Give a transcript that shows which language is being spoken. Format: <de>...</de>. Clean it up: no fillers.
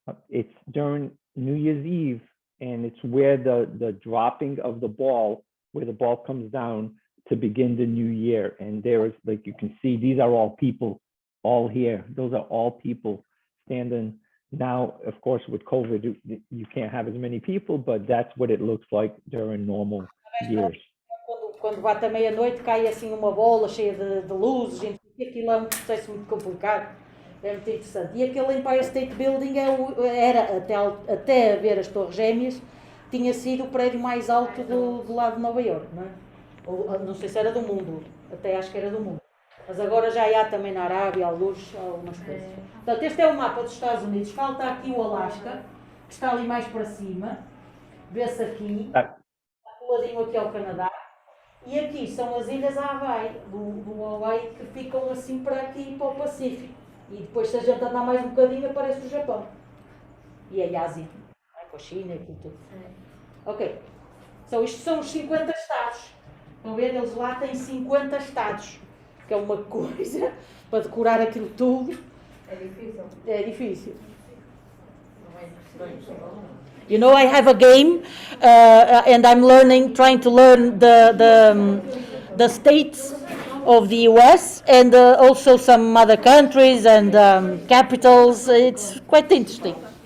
<en>It's during New Year's Eve, and it's where the dropping of the ball, where the ball comes down to begin the new year. And there is, like you can see, these are all people all here. Those are all people standing. Now, of course, with COVID, you can't have as many people, but that's what it looks like during normal years.</en> <pt>Quando bate a meia-noite, cai assim uma bola cheia de luzes, e aquilo é um processo muito complicado, é muito interessante. E aquele Empire State Building era, até ver as Torres Gêmeas, tinha sido o prédio mais alto do lado de Nova Iorque, não é? Ou, não sei se era do mundo, até acho que era do mundo. Mas agora já há também na Arábia, alguns, algumas coisas. Portanto, este é o mapa dos Estados Unidos. Falta aqui o Alasca, que está ali mais para cima. Vê-se aqui. Está coladinho aqui ao Canadá. E aqui são as ilhas Hawaii, do Hawaii, que ficam assim para aqui, para o Pacífico. E depois, se a gente andar mais um bocadinho, aparece o Japão. E a Ásia, com a China e tudo. Ok. Então, isto são os 50 estados. Estão a ver? Eles lá têm 50 estados, que é uma coisa para decorar aquilo tudo. É difícil. É difícil. Não é impossível.</pt> <en>You know, I have a game, and I'm trying to learn the states of the U.S. and also some other countries and capitals. It's quite interesting.</en>